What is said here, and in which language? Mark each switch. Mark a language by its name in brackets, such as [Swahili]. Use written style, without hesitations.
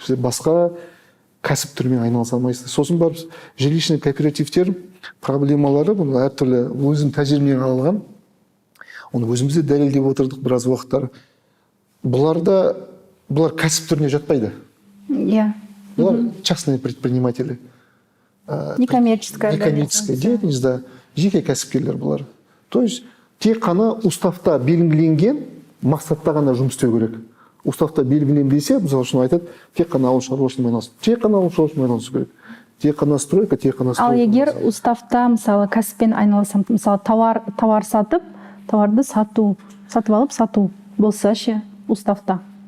[Kazakh] Басқа кәсіп түрімен айналыса алмайсыз. Сосын барып жилищный кооперативтер проблемалары бұл әртүрлі өзім тәжірибемнен алған. Оны өзімізде дәлелдеп отырдық біраз уақыттар. Бұлар кәсіп түріне жатпайды. Иә. Бұлар [Russian] частные предприниматели. Некоммерческая деятельность, да. [Kazakh] Жеке кәсіпкерлер бұлар. [Russian] То есть [Kazakh] тек қана уставта белгіленген мақсатта ғана жұмыс істеу керек. Уставта белгіленбесе, мысалы үшін айтады, тек қана ауыл шаруашылығымен айналысу. Тек қана ауыл шаруашылығымен айналысу керек. Тек қана стройка, тек қана стройка. Ал егер уставта, мысалы, кәсіппен айналысам, мысалы, товар сатып, товарды сатып алып сату болса ше, уставта.